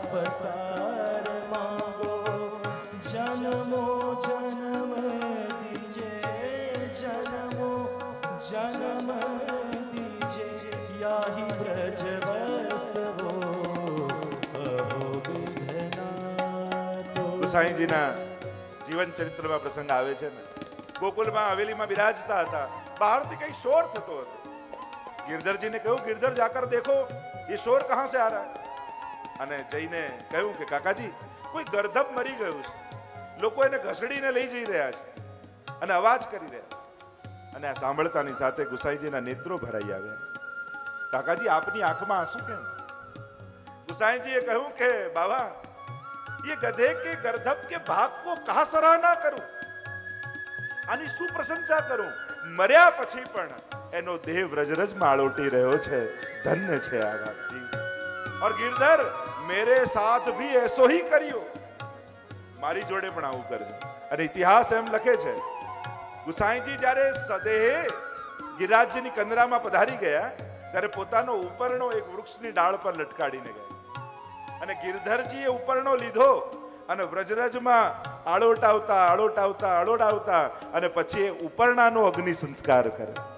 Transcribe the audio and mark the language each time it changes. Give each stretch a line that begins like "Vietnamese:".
Braj: પસાર માંગો જન્મો જન્મ દીજે જન્મો જન્મ દીજે યાહી બ્રજ બસવો અહો વિધના.
Gujarati: ગુસાઈજીના જીવન ચરિત્રમાં પ્રસંગ આવે છે ને, ગોકુલમાં હવેલીમાં બિરાજતા હતા, બહારથી કઈ શોર થતો હતો.
Hindi: गिरधर ने
Gujarati: કહ્યું,
Hindi: गिरधर जाकर देखो ये शोर कहां से आ रहा है.
Gujarati: અને જઈને કહ્યું કે કાકાજી, કોઈ ગર્ધબ મરી ગયું છે, લોકો એને ઘસડીને લઈ જઈ રહ્યા છે અને અવાજ કરી રહ્યા છે. અને આ સાંભળતાની સાથે ગુસાઈજીના નેત્રો ભરાઈ આવ્યા. કાકાજી, આપની આંખમાં આંસુ કેમ? ગુસાઈજીએ કહ્યું કે બાબા,
Hindi: ये गधे के गर्दभ के भाग को कहा सराहना करूं,
Gujarati: આની શું પ્રશંસા કરું? મર્યા પછી પણ એનો દેહ વ્રજરજમાં આળોટી રહ્યો છે. ધન્ય છે આ વાતજી.
Hindi: और गिरधर मेरे साथ भी ऐसो ही करियो,
Gujarati: મારી જોડે પણ આવું કરજો. અને ઇતિહાસ એમ લખે છે, ગુસાઈજી જ્યારે સદેહે ગિરિરાજજીની કંદરામાં પધારી ગયા ત્યારે પોતાનો ઉપરણો એક વૃક્ષની ડાળ પર લટકાડીને ગયા. અને ગિરધરજીએ ઉપરણો લીધો અને વ્રજરજમાં આળોટાવતા અને પછી એ ઉપરણાનો અગ્નિ સંસ્કાર કરે.